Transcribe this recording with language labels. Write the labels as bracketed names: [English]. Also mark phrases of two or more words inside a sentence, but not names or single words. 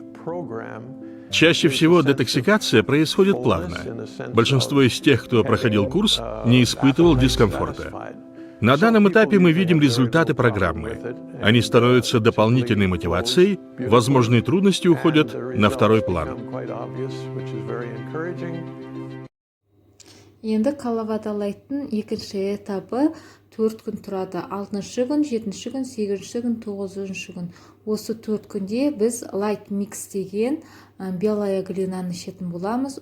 [Russian] Чаще всего детоксикация происходит плавно. Большинство из тех, кто проходил курс, не испытывал дискомфорта. На данном этапе мы видим результаты программы. Они становятся дополнительной мотивацией, возможные трудности уходят на второй план. [Kazakh] Енді Calavadalite'тың екінші этапы 4 күн тұрады. 6-шы күн, 7-ші күн, 8-ші күн, 9-ші күн. Осы 4 күнде біз Light Mix деген [Russian] белая глинаны [Kazakh] ішетін боламыз.